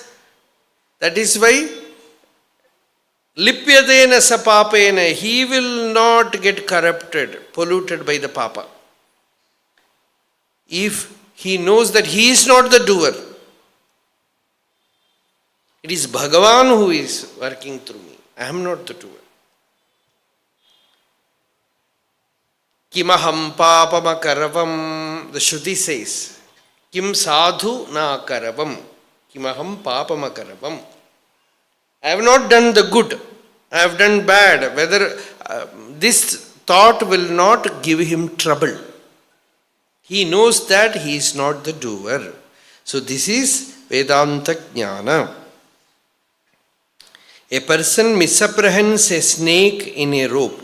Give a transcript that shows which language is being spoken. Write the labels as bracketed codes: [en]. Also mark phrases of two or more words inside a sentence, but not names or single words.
[en] That is why [sa] लिप्यदेन सपापेन, [en] he will not get corrupted, polluted by the papa. If he knows that he is not the doer, it is Bhagavan who is working through me. I am not the doer. [sa] किमहं पापम करवम्, [en] the Shruti says, [sa] किं साधु न करवम्. किमहं पापमकरम्. [en] I have not done the good. I have done bad. Whether this thought will not give him trouble. He knows that he is not the doer. So this is Vedanta Jnana. A person misapprehends a snake in a rope.